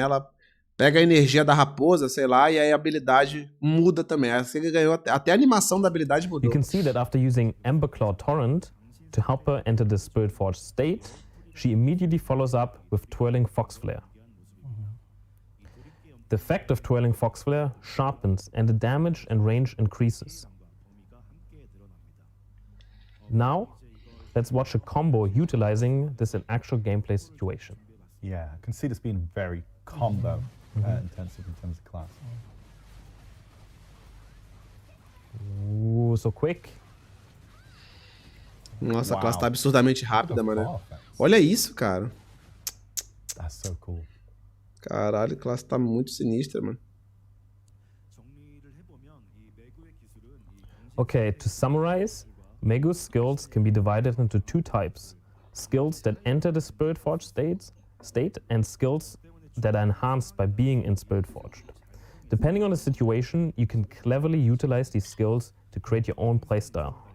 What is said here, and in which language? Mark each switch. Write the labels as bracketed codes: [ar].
[pt] Ela pega a energia da raposa, sei lá, e aí a habilidade muda também. Essa que ganhou até a animação da habilidade mudou. [en] You can see that after using Emberclaw Torrent to help her enter the Spirit Forge state, she immediately follows up with Twirling Fox Flare. The effect of Twirling Fox Flare sharpens and the damage and range increases. Now, let's watch a combo utilizing this in actual gameplay situation. Yeah, I can see this being very combo intensive in terms of class. Ooh, so quick. [pt] Nossa, a classe tá absurdamente rápida, mano. Olha isso, cara. [en] That's so cool. [pt] Caralho, a classe tá muito sinistra, mano. [en] Okay, to summarize, Megu's skills can be divided into 2 types. Skills that enter the Spirit Forge state and skills that are enhanced by being in Spirit Forged. Depending on the situation, you can cleverly utilize these skills to create your own playstyle.